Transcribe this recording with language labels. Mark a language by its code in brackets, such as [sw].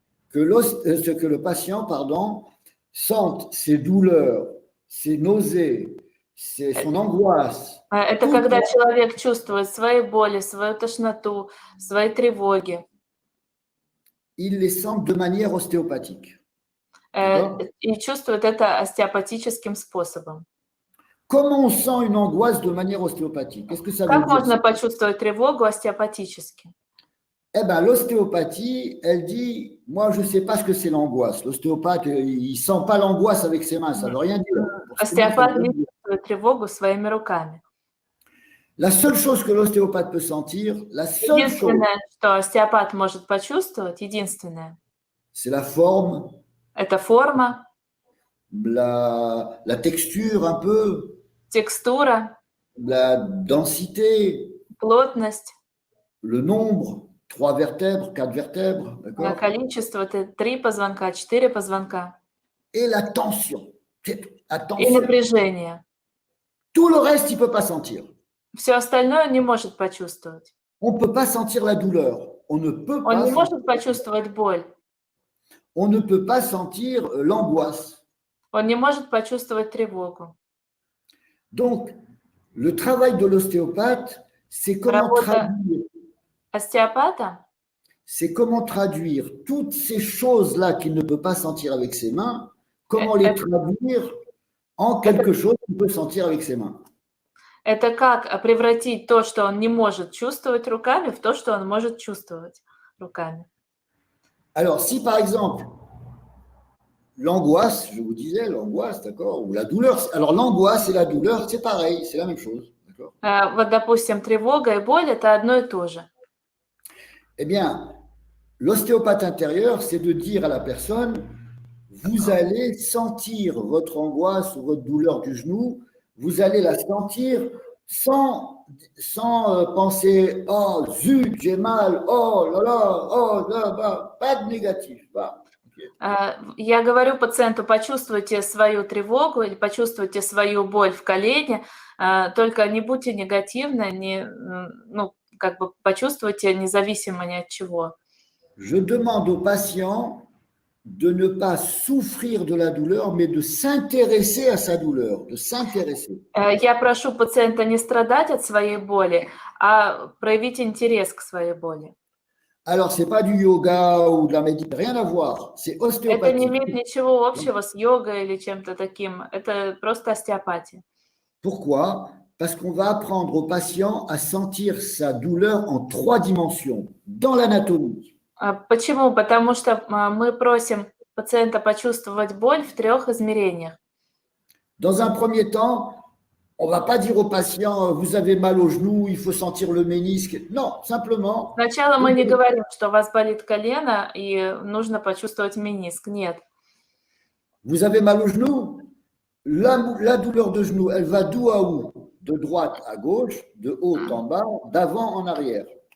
[fr] que le patient, pardon, sente ses douleurs, ses nausées, son angoisse. [ru] Это [fr] Tout [ru] когда человек чувствует свои боли, свою тошноту, свои тревоги, [fr] il les sent de manière ostéopathique. [ru] и чувствует это остеопатическим способом. [fr] Comment on sent une angoisse de manière ostéopathique? Qu'est-ce que ça veut [ru] Как [fr] dire? [ru] можно почувствовать тревогу остеопатически? [fr] Eh bien, l'ostéopathie, elle dit, moi, je ne sais pas ce que c'est l'angoisse. L'ostéopathe, il ne sent pas l'angoisse avec ses mains, ça ne veut rien dire. [ru] Остеопат не чувствует тревогу своими руками. [fr] La seule chose que l'ostéopathe peut sentir, la seule chose, [ru] Единственное, что остеопат может почувствовать, единственное, [fr] c'est la forme, [ru] это форма, [fr] la texture un peu, [ru] текстура, [fr] la densité, [ru] плотность, [fr] le nombre, 3 vertèbres, 4 vertèbres, d'accord? [ru] количество, это 3 позвонка, 4 позвонка [fr] Et la tension. [ru] и [fr] Attention, [ru] напряжение. [fr] tout le reste, il ne peut pas sentir. [ru] Все остальное он не может почувствовать. [fr] On ne peut pas sentir la douleur. On ne peut [ru] Он [fr] pas, [ru] не может почувствовать боль. [fr] on ne peut pas sentir l'angoisse. [ru] Он не может почувствовать тревогу. [fr] Donc, le travail de l'ostéopathe, c'est comment traduire, [ru] Остеопата [fr] c'est comment traduire toutes ces choses-là qu'il ne peut pas sentir avec ses mains, comment les traduire en quelque chose qu'il peut sentir avec ses mains. [ru] это как превратить то, что он не может чувствовать руками, в то, что он может чувствовать руками. [fr] Alors, si par exemple, l'angoisse, je vous disais, l'angoisse, d'accord, ou la douleur, alors l'angoisse et la douleur, c'est pareil, c'est la même chose, d'accord? [ru] Вот, допустим, тревога и боль – это одно и то же. [fr] Eh bien, l'ostéopathe intérieur, c'est de dire à la personne, vous allez sentir votre angoisse ou votre douleur du genou, vous allez la sentir sans penser, oh zut, j'ai mal, oh là là, oh là, bah, pas de négatif. Bah. [ru] Я говорю пациенту, почувствуйте свою тревогу или почувствуйте свою боль в колене, только не будьте негативны, как бы почувствуйте независимо ни от чего. [fr] Je demande au patient de ne pas souffrir de la douleur, mais de s'intéresser à sa douleur, de s'intéresser. [ru] Я прошу пациента не страдать от своей боли, а проявить интерес к своей боли. [fr] Alors, ce n'est pas du yoga ou de la méditation, rien à voir, c'est [ru] Это не имеет ничего общего с йогой или чем-то таким, это просто остеопатия. [fr] Pourquoi? Parce qu'on va apprendre au patient à sentir sa douleur en 3 dimensions, dans l'anatomie. [ru] Почему? Потому что мы просим пациента почувствовать боль в 3 измерениях. [fr] Dans un premier temps, on ne va pas dire au patient, vous avez mal au genou, il faut sentir le ménisque. Non, simplement. [ru] Сначала мы не говорим, что у вас болит колено и нужно почувствовать мениск. Нет. [fr] Vous avez mal au genou? La douleur de genou, elle va d'où à où? De droite à gauche, de haut en bas, d'avant en arrière.